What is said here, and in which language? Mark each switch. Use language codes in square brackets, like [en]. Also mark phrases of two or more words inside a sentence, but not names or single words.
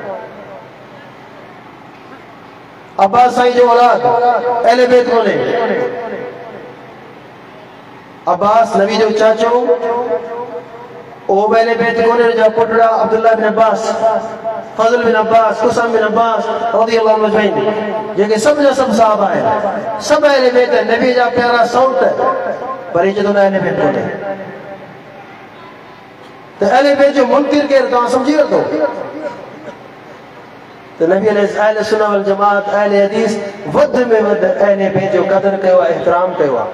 [sd] अब्बास साईं जो औलाद अहले बैत कोन्हे। अब्बास नबी जो चाचो ओ अहले बैत कोन्हे। हुनजा पुटड़ा अब्दुल्ला बिन अब्बास, फज़ल बिन अब्बास, कुसम बिन अब्बास [ar] رضي الله عنه أجمعين, [sd] जेके सभु जा सभु साहबा आहिनि, सभु अहले बैत आहिनि, नबी जा प्यारा सौट, पर हीअ चवंदा अहले बैत कोन्हे। त अहले बैत जो मुनकिर केरु, तव्हां सम्झी वरितो? त नबी [ar] أهل السنة والجماعة [sd] अहले हदीस वध में वध अहले बैत जो क़दर कयो आहे, एहतराम कयो आहे।